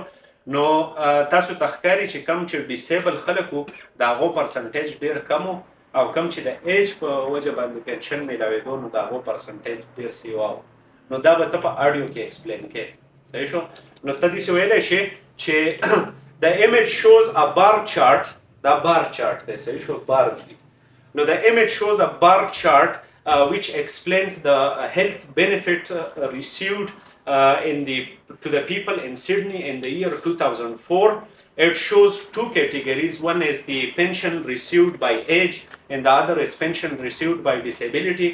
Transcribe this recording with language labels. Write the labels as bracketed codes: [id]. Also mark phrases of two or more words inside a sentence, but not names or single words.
[ps] نو تاسو تخکاری چې کم چې ډیسیبل خلکو دا غو پرسنټیج ډیر کم او کم چې د ایج په وجه باندې پنشن میلاوېدو نو دا غو پرسنټیج ډیر سیوا نو دا به ته په اډیو کې ایکسپلین کې صحیح شو. نو ته دې ویلې شي چې [en] the image shows a bar chart [ps] دا [en] bar chart [ps] دی صحیح شو بارز دي. [en] نو the image shows a bar chart which explains the health benefit received to the people in Sydney in the year 2004. It shows two categories. One is the pension received by age and the other is pension received by disability.